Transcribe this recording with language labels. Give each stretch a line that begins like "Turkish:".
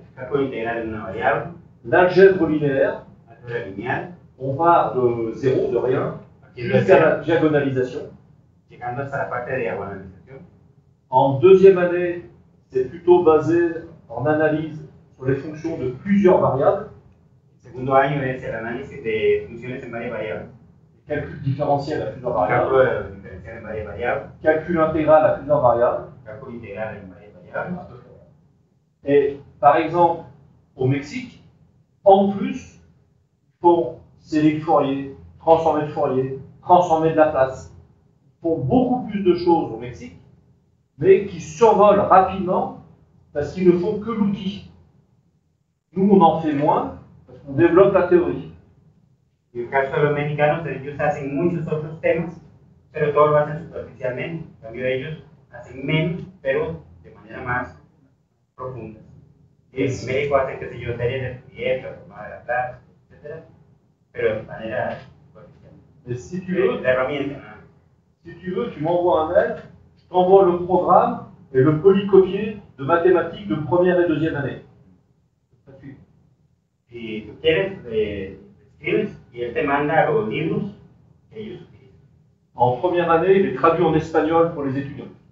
Spanish: Cálculo integral en una variable,
French: l'algèbre linéaire,
Spanish: álgebra lineal,
French: on part de zéro, de rien,
Spanish: partiendo de
French: jusqu'à
Spanish: cero,
French: la diagonalisation.
Spanish: llegando hasta la parte de diagonalización.
French: En deuxième année, c'est plutôt basé en analyse sur les fonctions de plusieurs variables,
Spanish: El segundo año es el análisis de funciones en varias variables.
French: calcul différentiel à plusieurs
Spanish: Cálculo
French: variables,
Spanish: de diferencial en varias variables,
French: calcul intégral à plusieurs variables.
Spanish: cálculo integral en varias variables.
French: Et par exemple, au Mexique, en plus, ils font série de Fourier, transformer de Fourier, transformer de Laplace. Ils font beaucoup plus de choses au Mexique, mais qui survolent rapidement parce qu'ils ne font que l'outil. Nous, on en fait moins parce qu'on développe la théorie.
Spanish: En el caso de los mexicanos, ellos hacen muchos otros temas, pero todos lo hacen superficialmente. En cambio, ellos hacen menos, pero de manera más profunda. Y en México hacen, qué sé yo, series de Fourier, transformada de Laplace, etc. Pero de manera superficial.
French: Et si tu veux,
Spanish: La herramienta, ¿no?
French: si tu veux, tu m'envoies un mail, je t'envoie le programme et le polycopier de mathématiques de première et deuxième année.
Spanish: Si tú quieres, escribes y él te manda los libros que ellos utilizan.
French: En première année, il est traduit en espagnol pour les étudiants.